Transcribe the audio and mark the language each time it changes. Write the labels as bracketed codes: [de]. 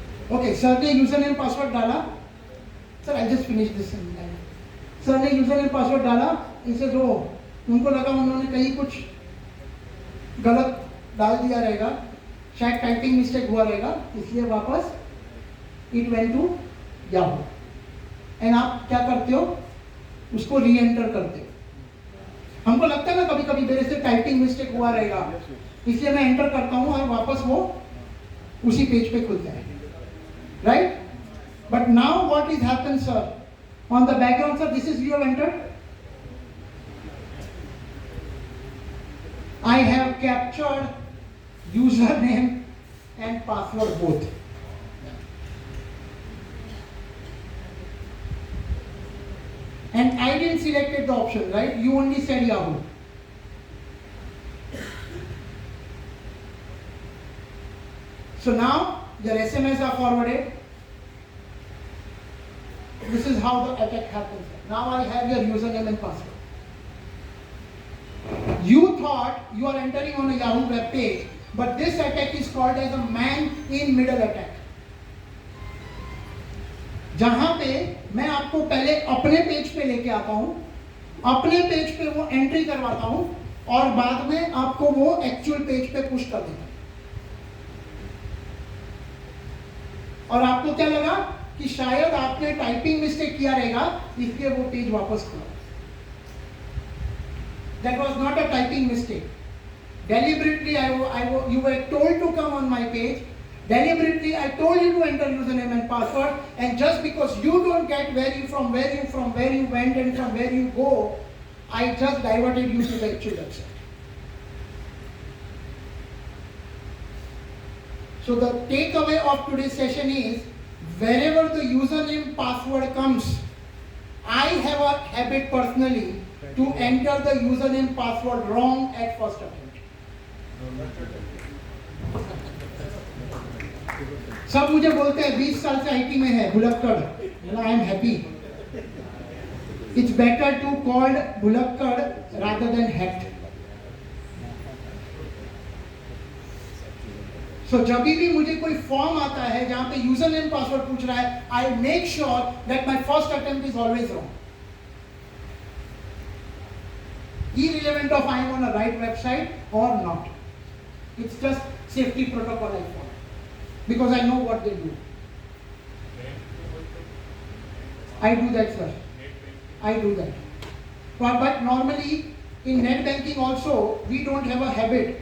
[en] Okay, sir [hi] ने username password डाला. [en] Sir, I just finished this in time. [hi] Sir ने username password डाला. इसे जो उनको लगा उन्होंने कहीं कुछ गलत डाल दिया रहेगा, शायद टाइपिंग मिस्टेक हुआ रहेगा, इसलिए वापस [en] It went to Yahoo. [hi] And आप क्या करते हो, उसको री एंटर करते हो. हमको लगता है ना कभी कभी मेरे से टाइपिंग मिस्टेक हुआ रहेगा, इसलिए मैं एंटर करता हूँ और वापस वो उसी पेज पे खुलता है. Right? [en] But now what is happen sir on the background sir, this is you have entered. I have captured username and password both. And I didn't select the option, right? You only said Yahoo. So now your SMS are forwarded. This is how the attack happens. Now I have your username and password. You thought you are entering on a Yahoo web page, but this attack is called as a man-in-middle attack. [hi] जहां पे मैं आपको पहले अपने page पे लेके आता हूं, अपने पेज पे वो एंट्री करवाता हूं और बाद में आपको वो एक्चुअल पेज पे पुश कर देता हूं. और आपको क्या लगा कि शायद आपने टाइपिंग मिस्टेक किया रहेगा, इसलिए वो पेज वापस खुला. [en] That was not a typing mistake. Deliberately, you were told to come on my page. Deliberately, I told you to enter username and password. And just because you don't get where you went and from where you go, I just diverted you to the actual website. So the takeaway of today's session is, wherever the username password comes, I have a habit personally to enter the username password wrong at first attempt. [hi] सब मुझे बोलते हैं 20 साल से IT में है भुलक्कड़. [en] I am happy. It's better to called भुलक्कड़ rather than hacked. [hi] सो जब भी मुझे कोई फॉर्म आता है जहां पे यूजर नेम पासवर्ड पूछ रहा है, [en] I make sure that my first attempt is always wrong. Irrelevant of I am on a right website or not. It's just safety protocol I follow because I know what they do. I do that, sir. I do that. But normally in net banking also, we don't have a habit.